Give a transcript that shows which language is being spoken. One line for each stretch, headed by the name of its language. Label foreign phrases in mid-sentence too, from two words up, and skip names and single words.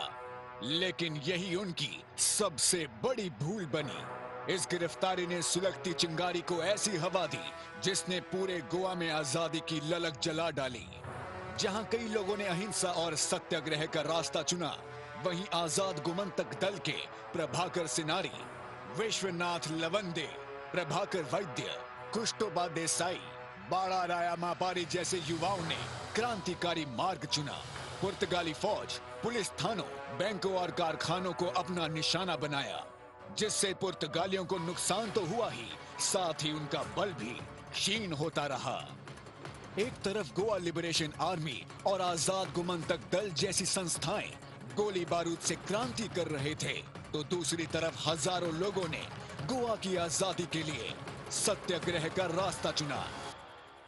Hindi: लेकिन यही उनकी सबसे बड़ी भूल बनी. इस गिरफ्तारी ने सुलगती चिंगारी को ऐसी हवा दी जिसने पूरे गोवा में आजादी की ललक जला डाली. जहां कई लोगों ने अहिंसा और सत्याग्रह का रास्ता चुना, वहीं आजाद गोमंतक दल के प्रभाकर सिनारी, विश्वनाथ लवंदे, प्रभाकर वैद्य, कुष्टोबा देसाई, बाड़ा राया मापारी जैसे युवाओं ने क्रांतिकारी मार्ग चुना. पुर्तगाली फौज, पुलिस थानों, बैंकों और कारखानों को अपना निशाना बनाया, जिससे पुर्तगालियों को नुकसान तो हुआ ही, साथ ही उनका बल भी क्षीण होता रहा. एक तरफ गोवा लिबरेशन आर्मी और आजाद गोमंतक दल जैसी संस्थाएं गोली बारूद से क्रांति कर रहे थे, तो दूसरी तरफ हजारों लोगों ने गोवा की आजादी के लिए सत्याग्रह का रास्ता चुना.